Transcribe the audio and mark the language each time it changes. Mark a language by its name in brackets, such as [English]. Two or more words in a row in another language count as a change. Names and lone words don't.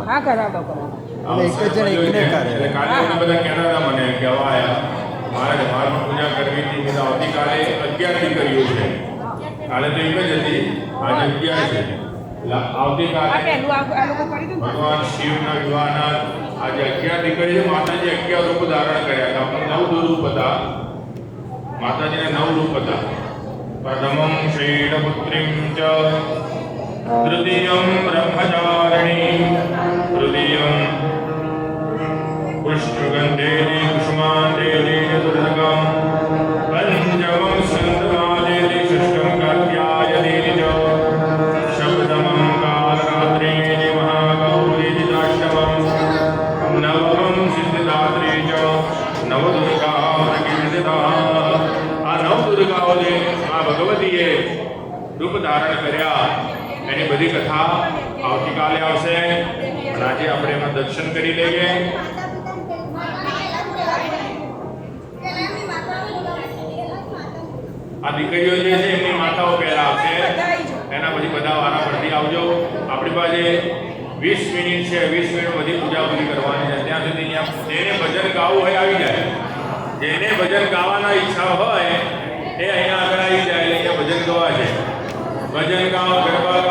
[Hindi] हाँ करा दो [Gujarati] એક જણ એકને કરે काले બધા કહેતા હતા મને કે આયા મારે ઘરમાં પૂજા કરવી હતી કે આવતીકાલે 11 દીકરીઓ છે કાલે તો એક જ હતી આજે 11 છે આવતીકાલે ભગવાન શિવના વિવાહના આજે 11 દીકરીઓ માતાજી 11 રૂપ ધારણ કર્યા હતા 9 રૂપ હતા માતાજીના 9 રૂપ હતા [Sanskrit] પ્રથમમ શ્રીણપુત્રીમ ચ तृतीयं ब्रह्मचारिणी तृतीयं पुष्पगन्धेति कुसुमान्धेति चतुर्थकं पञ्चमं स्कन्दमादेति षष्ठं कात्यायनेति च सप्तमं कालरात्रीति महागौरीति अष्टमं नवमं सिद्धिदात्री च नवदुर्गाकीर्तिता [Gujarati] આ નવદુર્ગાઓને આ ભગવતીએ રૂપ ધારણ કર્યા એની બધી કથા આવતીકાલે આવશે અને આજે આપણે એમાં દર્શન કરી લઈએ આ દીકરીઓ જે છે એમની માતાઓ પહેલા આવશે એના પછી બધા વારા ફરતી આવજો આપણી પાસે 20 મિનિટ છે 20 મિનિટ બધી પૂજા પૂરી કરવાની છે ત્યાં સુધી અહીંયા જેને ભજન ગાવું હોય આવી જાય જેને ભજન ગાવાના ઈચ્છા હોય એ અહીંયા આગળ આવી જાય એટલે ભજન ગવા છે ભજન ગાવા